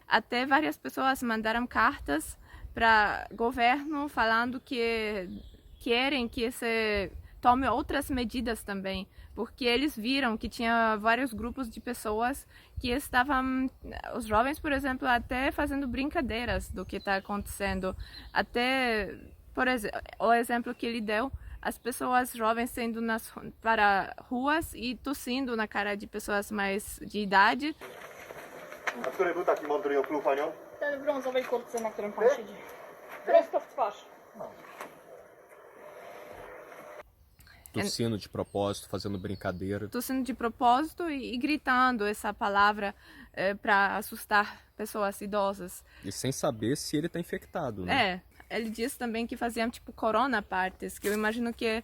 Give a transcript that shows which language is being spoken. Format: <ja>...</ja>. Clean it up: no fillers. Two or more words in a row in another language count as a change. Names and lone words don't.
<pt>Até várias pessoas mandaram cartas para o governo falando que querem que se tome outras medidas também, porque eles viram que tinha vários grupos de pessoas que estavam, os jovens, por exemplo, até fazendo brincadeiras do que está acontecendo. Até, por exemplo, o exemplo que ele deu, as pessoas jovens saindo para ruas e tossindo na cara de pessoas mais de idade.</pt> <pl>A który był taki mądry opluł panią? Ten w brązowej kurtce, na którym pan siedzi. Prosto w twarz.</pl> <pt>Tossindo de propósito, fazendo brincadeira. Tossindo de propósito e gritando essa palavra para assustar pessoas idosas. E sem saber se ele está infectado, né? Ele disse também que faziam tipo</pt> <en>corona parties,</en> <pt>que eu imagino que...</pt>